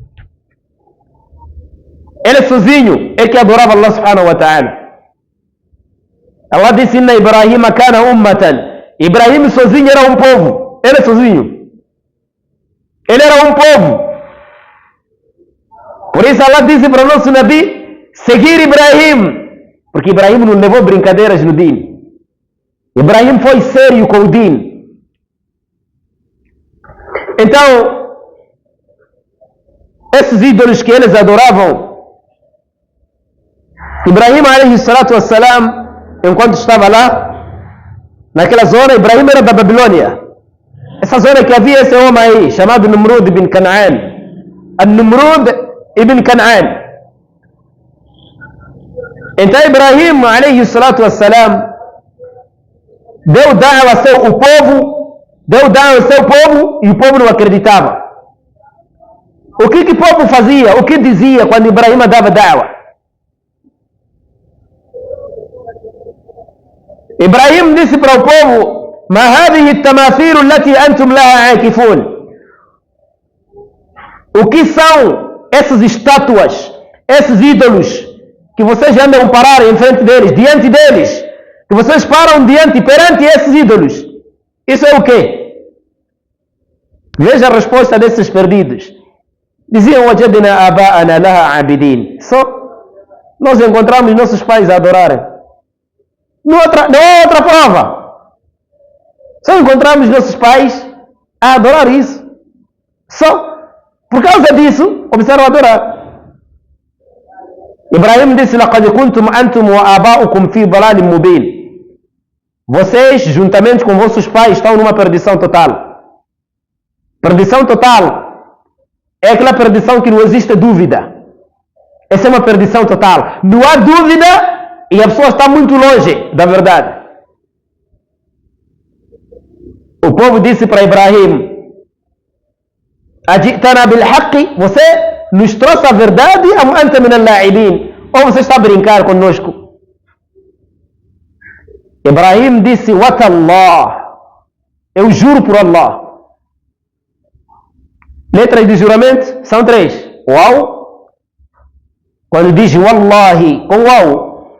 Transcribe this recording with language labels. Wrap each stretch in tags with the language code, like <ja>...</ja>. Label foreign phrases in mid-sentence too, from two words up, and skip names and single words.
<pt>Ele sozinho é que adorava</pt> <ar>الله سبحانه وتعالى.</ar> <pt>Allah disse:</pt> <ar>إن إبراهيم كان أمة,</ar> <pt>Ibrahim sozinho era um povo. Ele sozinho, ele era um povo. Por isso Allah disse para o nosso Nabi seguir Ibrahim, porque Ibrahim não levou brincadeiras no din. Ibrahim foi sério com o din. Então, esses ídolos que eles adoravam,</pt> <ar>إبراهيم عليه الصلاة والسلام,</ar> <pt>enquanto estava lá, naquela zona, Ibrahim era da Babilônia. Essa zona que havia esse homem aí, chamado Numrud ibn Canaan. Numrud ibn Canaan. Então Ibrahim</pt> <ar>عليه الصلاة والسلام</ar> <pt>deu da'wa ao seu povo, e o povo não acreditava. O que o povo fazia? O que dizia quando Ibrahim dava da'wa? Ibrahim disse para o povo:</pt> <ar>ما هذه التماثيل التي أنتم لها عاكفون.</ar> <pt>O que são essas estátuas, esses ídolos que vocês andam parar em frente deles, diante deles, que vocês param perante esses ídolos? Isso é o quê? Veja a resposta desses perdidos. Diziam:</pt> <ar>وجدنا آباءنا لها عابدين.</ar> <pt>Nós encontramos nossos pais a adorarem. Não há outra prova. Só encontramos nossos pais a adorar isso. Só por causa disso começaram a adorar. Ibrahim disse:</pt> <ar>لقد كنتم أنتم وآباؤكم في ضلال مبين.</ar> <pt>Vocês, juntamente com vossos pais, estão numa perdição total. Perdição total é aquela perdição que não existe dúvida. Essa é uma perdição total. Não há dúvida e a pessoa está muito longe da verdade. O povo disse para Ibrahim:</pt> <ar>أجئتنا بالحق,</ar> <pt>você nos trouxe a verdade,</pt> <ar>أم أنت من اللاعبين,</ar> <pt>ou você está a brincar conosco? Ibrahim disse, Watallah, eu juro por Allah. Letras de juramento são 3. Uau, quando diz Wallahi, com uau.</pt>